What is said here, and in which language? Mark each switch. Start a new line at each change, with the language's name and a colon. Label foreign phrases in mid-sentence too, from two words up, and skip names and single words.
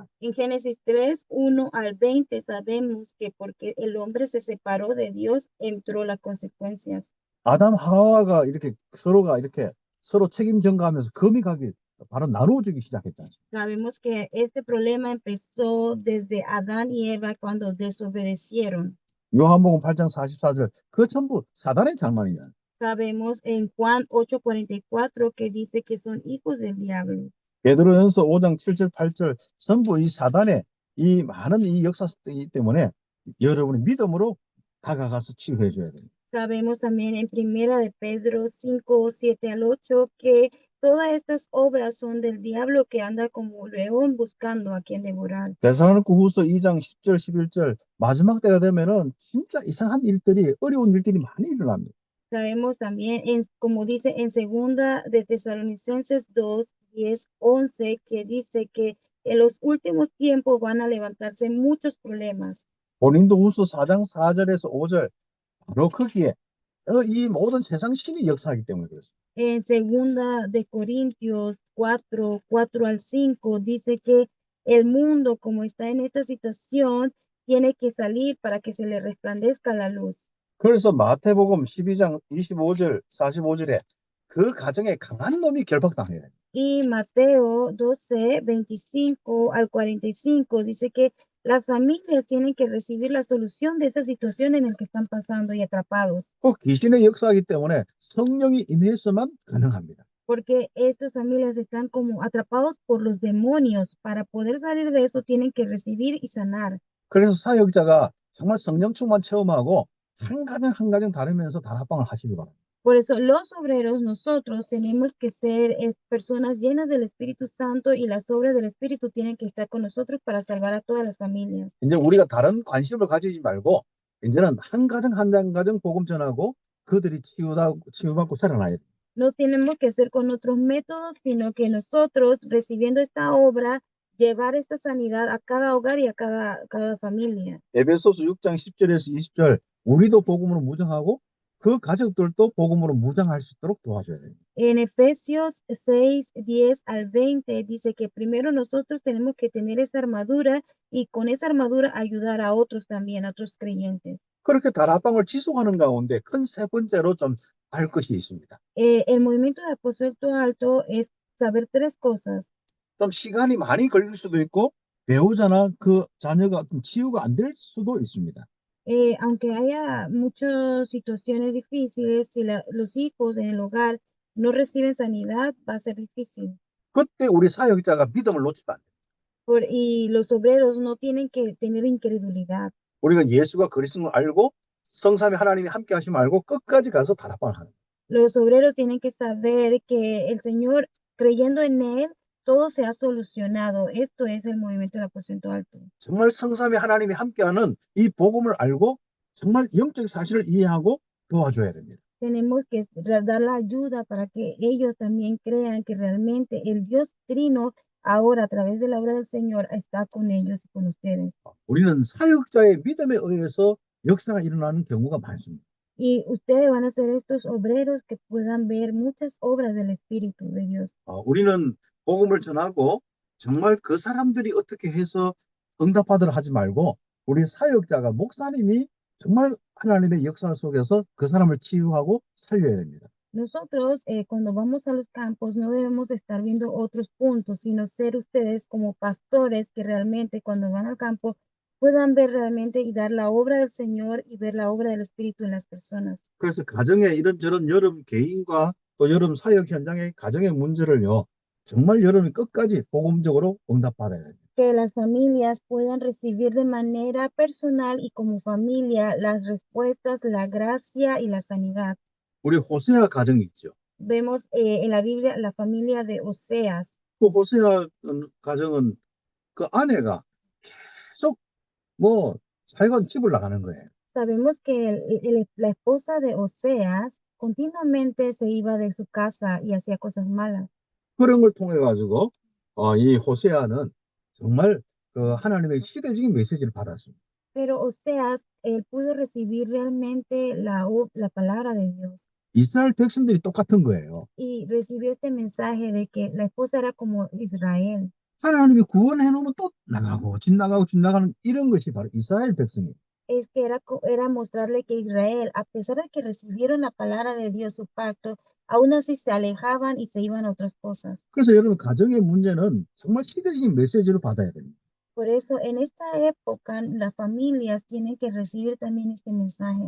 Spanish: En Génesis 3, 1 al 20 sabemos que porque el hombre se separó de Dios, entró las consecuencias.
Korean: 아담 하와가 서로 책임 전가하면서 금이 가기 바로 나누어주기 시작했다.
Spanish: Sabemos que este problema empezó desde Adán y Eva cuando desobedecieron.
Korean: 요한복음 8장 44절 그 전부 사단의 장난이야.
Spanish: Sabemos en Juan 8:44 que dice que son hijos del diablo.
Korean: 베드로전서 5장 7절 8절 전부 이 사단의 이 많은 이 역사이기 때문에 여러분이 믿음으로 다가가서 치유해 줘야 됩니다.
Spanish: Sabemos también en Primera de Pedro 5, 7 al 8 que todas estas obras son del diablo que anda como león buscando a quien devorar.
Korean: 데살로니가후서 2장 10절 11절 마지막 때가 되면은 진짜 이상한 일들이 어려운 일들이 많이 일어납니다.
Spanish: Sabemos también, como dice en Segunda de Tesalonicenses 2, 10, 11, que dice que en los últimos tiempos van a levantarse muchos problemas.
Korean: 고린도후서 4장 4절에서 5절 바로 거기에 이 모든 세상 신이 역사하기 때문에 그렇습니다.
Spanish: En Segunda de Corintios 4, 4 al 5, dice que el mundo, como está en esta situación, tiene que salir para que se le resplandezca la luz.
Korean: 그래서 마태복음 12장 25절 45절에 그 가정에 강한 놈이 결박당해요.
Spanish: Y Mateo 12, 25 al 45 dice que las familias tienen que recibir la solución de esa situación en la que están pasando y atrapados,
Korean: 꼭 귀신의 역사이기 때문에 성령이 임해서만 가능합니다.
Spanish: porque estas familias están como atrapados por los demonios. Para poder salir de eso tienen que recibir y sanar.
Korean: 그래서 사역자가 정말 성령 충만 체험하고 한 가정 한 가정 다니면서 다락방을 하시기 바랍니다.
Spanish: Por eso los obreros, nosotros tenemos que ser personas llenas del Espíritu Santo y las obras del Espíritu tienen que estar con nosotros para salvar a todas las familias.
Korean: 이제 우리가 다른 관심을 가지지 말고 이제는 한 가정 한 가정 복음 전하고 그들이 치유받고 살아나야 돼요.
Spanish: No tenemos que hacer con otros métodos, sino que nosotros, recibiendo esta obra, llevar esta sanidad a cada hogar y a cada familia.
Korean: 에베소서 6장 10절에서 20절 우리도 복음으로 무장하고 그 가족들도 복음으로 무장할 수 있도록 도와줘야 됩니다.
Spanish: En Efesios 6, 10 al 20 dice que primero nosotros tenemos que tener esa armadura y con esa armadura ayudar a otros también, a otros creyentes.
Korean: 그렇게 다락방을 지속하는 가운데 큰 세 번째로 좀 알 것이 있습니다.
Spanish: El movimiento de aposento alto es saber tres cosas.
Korean: 좀 시간이 많이 걸릴 수도 있고 배우자나 그 자녀가 좀 치유가 안 될 수도 있습니다.
Spanish: Aunque haya muchas situaciones difíciles, si los hijos en el hogar no reciben sanidad, va a ser difícil.
Korean: 그때 우리 사역자가 믿음을 놓치면 안 돼요.
Spanish: Y los obreros no tienen que tener incredulidad.
Korean: 우리가 예수가 그리스도를 알고 성삼위 하나님이 함께 하시면 알고 끝까지 가서 다락방을 하는 거예요.
Spanish: Los obreros tienen que saber que el Señor, creyendo en Él, todo se ha solucionado. Esto es el movimiento del aposento alto.
Korean: 정말 성삼위 하나님이 함께하는 이 복음을 알고 정말 영적 사실을 이해하고 도와줘야 됩니다.
Spanish: Tenemos que dar la ayuda para que ellos también crean que realmente el Dios Trino ahora a través de la obra del Señor está con ellos y con ustedes.
Korean: 우리는 사역자의 믿음에 의해서 역사가 일어나는 경우가 많습니다.
Spanish: Y ustedes van a ser estos obreros que puedan ver muchas obras del Espíritu de Dios.
Korean: 우리는 복음을 전하고 정말 그 사람들이 어떻게 해서 응답하도록 하지 말고 우리 사역자가 목사님이 정말 하나님의 역사 속에서 그 사람을 치유하고 살려야 됩니다.
Spanish: Nosotros, cuando vamos a los campos, no debemos estar viendo otros puntos, sino ser ustedes como pastores que realmente cuando van al campo puedan ver realmente y dar la obra del Señor y ver la obra del Espíritu en las personas.
Korean: 그래서 가정에 이런저런 여러분 개인과 또 여러분 사역 현장의 가정의 문제를요. 정말 여러분이 끝까지 복음적으로 응답받아야 됩니다.
Spanish: Que las familias puedan recibir de manera personal y como familia las respuestas, la gracia y la sanidad.
Korean: 우리 호세아 가정이 있죠.
Spanish: Vemos en la Biblia la familia de Oseas.
Korean: 그 호세아 가정은 그 아내가 계속 자기가 집을 나가는 거예요.
Spanish: Sabemos que la esposa de Oseas continuamente se iba de su casa y hacía cosas malas.
Korean: 그런 걸 통해 가지고 이 호세아는 정말 그 하나님의 시대적인 메시지를 받았습니다.
Spanish: Pero Oseas, él pudo recibir realmente la palabra de Dios
Korean: 이스라엘 백성들이 똑같은 거예요.
Spanish: y recibió este mensaje de que la esposa era como Israel.
Korean: 하나님이 구원해 놓으면 또 나가고 집 나가는 이런 것이 바로 이스라엘 백성이에요.
Spanish: Es que era mostrarle que Israel, a pesar de que recibieron la palabra de Dios, su pacto, aún así se alejaban y se iban a otras cosas.
Korean: 그래서 여러분 가정의 문제는 정말 시대적인 메시지로 받아야 됩니다.
Spanish: Por eso, en esta época, las familias tienen que recibir también este mensaje.